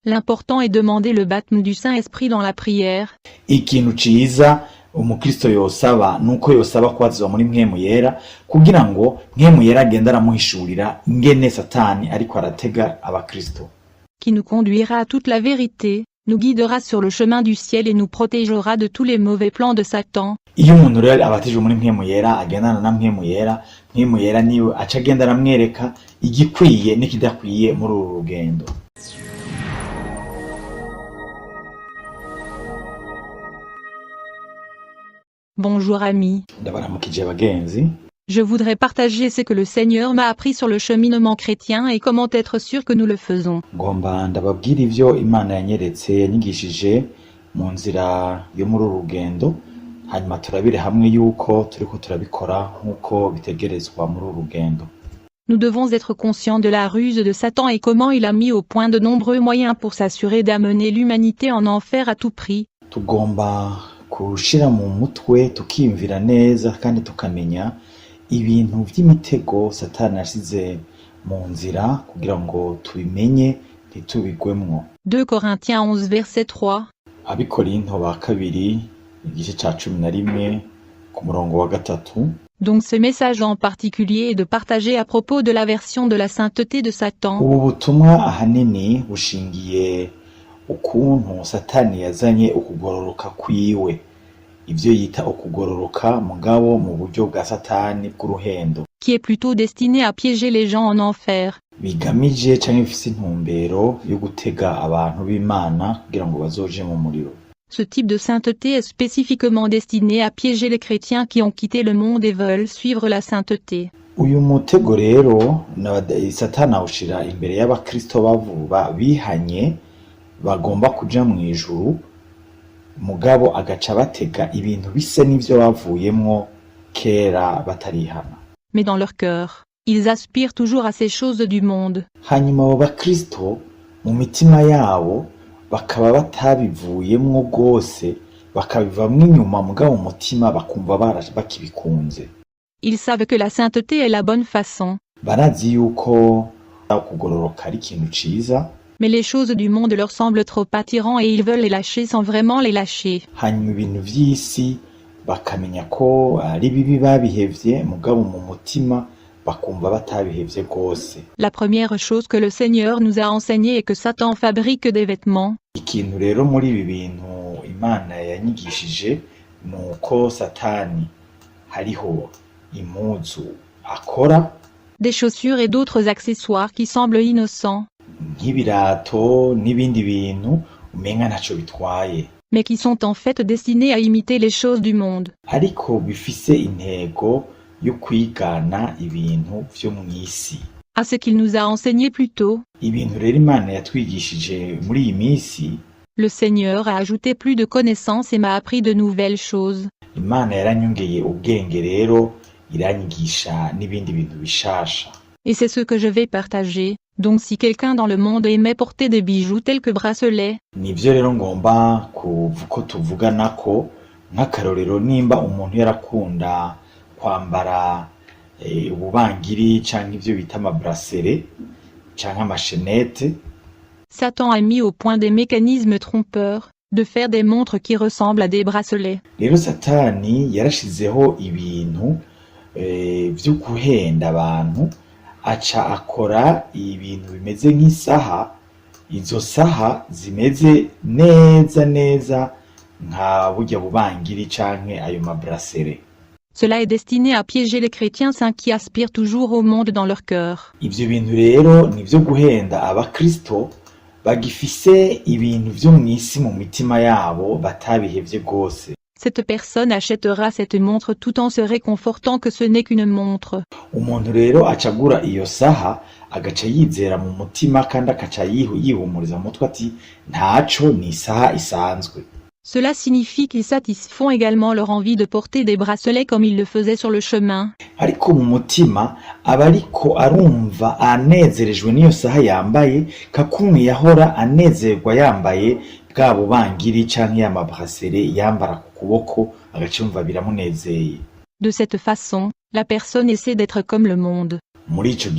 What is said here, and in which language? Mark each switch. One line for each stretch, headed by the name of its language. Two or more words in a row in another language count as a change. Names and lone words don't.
French: L'important est de demander le baptême du Saint-Esprit dans la prière.
Rundi: Ikintu ciza umukristo yosaba nuko yosaba kwazwa muri mpwemu yera kugira ngo mpwemu yera agenda aramuhishurira ingene satani ariko aratega abakristo,
French: Qui nous conduira à toute la vérité, nous guidera sur le chemin du ciel et nous protégera de tous les mauvais plans de Satan.
Rundi: iyo umuntu rero abatijwe muri mpwemu yera agendana na mpwemu yera niwe aca agenda aramwereka igikwiye n'ikidakwiye muri uru rugendo.
French: Bonjour amis.
Rundi: Ndabaramukije bagenzi.
French: Je voudrais partager ce que le Seigneur m'a appris sur le cheminement chrétien et comment être sûr que nous le faisons.
Rundi: Ngomba ndababwira ivyo Imana yanyeretse yanyigishije mu nzira yo muri uru rugendo, hanyuma turabire hamwe yuko turiko turabikora nk'uko bitegerezwa muri uru rugendo.
French: Nous devons être conscients de la ruse de Satan et comment il a mis au point de nombreux moyens pour s'assurer d'amener l'humanité en enfer à tout prix.
Rundi: Tugomba kushira mu mutwe tukiyumvira neza kandi tukamenya ibintu vy'imitego Satani yashize mu nzira kugira ngo tubimenye ntitubigwemwo.
French: 2 Corinthiens 11 verset 3.
Rundi: Abikorinto ba kabiri igice ca 11 ku murongo wa 3.
French: Donc ce message en particulier est de partager à propos de la version de la sainteté de Satan.
Rundi: Ubu butumwa ahanini bushingiye ukuntu Satani yazanye ukugororoka kwiwe, ivyo yita ukugororoka mugabo mu buryo bwa Satani bw'uruhendo,
French: qui est plutôt destiné à piéger les gens en enfer.
Rundi: bigamije canke bifise intumbero yo gutega abantu b'Imana kugira ngo bazoje mu muriro.
French: Ce type de sainteté est spécifiquement destiné à piéger les chrétiens qui ont quitté le monde et veulent suivre la sainteté.
Rundi: Uyu mutego rero Satani awushira imbere y'abakristo bavuba bihanye bagomba kuja mu ijuru, mugabo agaca batega ibintu bise n'ivyo bavuyemwo kera batarihana.
French: Mais dans leur cœur, ils aspirent toujours à ces choses du monde.
Rundi: Hanyuma abo bakristo mu mitima yabo bakaba batabivuyemwo rwose, bakabivamwo inyuma mugabo mu mutima bakumva bakibikunze.
French: Ils savent que la sainteté est la bonne façon.
Rundi: Barazi yuko kugororoka ari ikintu ciza,
French: Mais les choses du monde leur semblent trop attirants et ils veulent les lâcher sans vraiment les lâcher.
Rundi: hanyuma ibintu vy'isi bakamenya ko ari bibi babihevye mugabo mu mutima bakumva batabihevye rwose.
French: La première chose que le Seigneur nous a enseignée est que Satan fabrique des vêtements.
Rundi: Ikintu rero muri ibi bintu Imana yanyigishije nuko Satani hariho impuzu akora,
French: Des chaussures et d'autres accessoires qui semblent innocents,
Rundi: nk'ibirato n'ibindi bintu umenga ntaco bitwaye,
French: mais qui sont en fait destinés à imiter les choses du monde.
Rundi: ariko bifise intego yo kwigana ibintu vyo mw'isi.
French: À ce qu'il nous a enseigné plus tôt,
Rundi: Ibintu rero Imana yatwigishije muri iyi minsi,
French: le Seigneur a ajouté plus de connaissances et m'a appris de nouvelles choses.
Rundi: Imana yaranyongeye ubwenge rero iranyigisha n'ibindi bintu bishasha.
French: Et c'est ce que je vais partager. Donc si quelqu'un dans le monde aimait porter des bijoux tels que bracelets,
Rundi: Nivyo rero ngomba ko tuvugana ko nk'akarorero nimba umuntu yarakunda kwambara ububangiri canke ivyo bita amabrasere canke amashenete,
French: Satan a mis au point des mécanismes trompeurs, de faire des montres qui ressemblent à des bracelets.
Rundi: rero Satani yarashizeho ibintu vyo guhenda abantu, aca akora ibintu bimeze nk'isaha, izo saha zimeze neza nka burya bubangiri canke ayo mabrasere.
French: Cela est destiné à piéger les chrétiens saints qui aspirent toujours au monde dans leur cœur.
Rundi: Ivyo bintu rero nivyo guhenda abakristo bagifise ibintu vyo mw'isi mu mitima yabo batabihevye rwose.
French: Cette personne achètera cette montre tout en se réconfortant que ce n'est qu'une montre.
Rundi: Umuntu rero acagura iyo saha agaca yizera mu mutima kandi akaca yihumuriza mu mutwe ati ntaco, ni isaha isanzwe.
French: Cela signifie qu'ils satisfont également leur envie de porter des bracelets comme ils le faisaient sur le chemin.
Rundi: Ariko mu mutima aba ariko arumva anezerejwe n'iyo saha yambaye, kakumwe yahora anezerwa yambaye bwa bubangiri canke ya mabrasere yambara ku kuboko, agaca yumva biramunezeye.
French: De cette façon, la personne essaie d'être comme le monde.